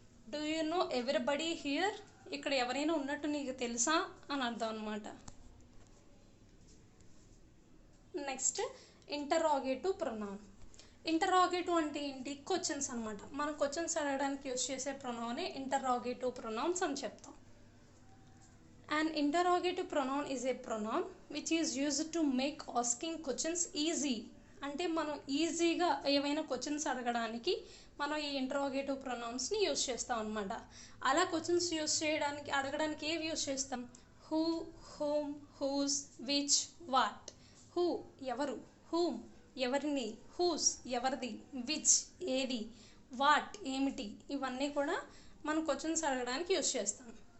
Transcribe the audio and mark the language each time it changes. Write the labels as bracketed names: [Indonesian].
[English] Do you know everybody here. [Telugu] ఇక్కడ ఎవరైనా ఉన్నట్టు నీకు తెలుసా అని అర్థం అనమాట. Next interrogative pronoun. ఇంటరాగేటివ్ అంటే ఏంటి? క్వశ్చన్స్ అనమాట. మనం క్వశ్చన్స్ అడగడానికి యూస్ చేసే ప్రొనౌనే ఇంటరాగేటివ్ ప్రొనౌన్స్ అని చెప్తాం. [English] An interrogative pronoun is a pronoun which is used to make asking questions easy. [Telugu] అంటే మనం ఈజీగా ఏవైనా క్వశ్చన్స్ అడగడానికి మనం ఈ ఇంటరాగేటివ్ ప్రొనౌన్స్ని యూస్ చేస్తాం అనమాట. అలా క్వశ్చన్స్ యూస్ చేయడానికి అడగడానికి ఏవి యూస్ చేస్తాం? Who, whom, who's, which, what. Who ఎవరు, హూమ్ ఎవరిని, హూస్ ఎవరిది, విచ్ ఏది, వాట్ ఏమిటి, ఇవన్నీ కూడా మనం క్వశ్చన్స్ అడగడానికి యూస్ చేస్తాం.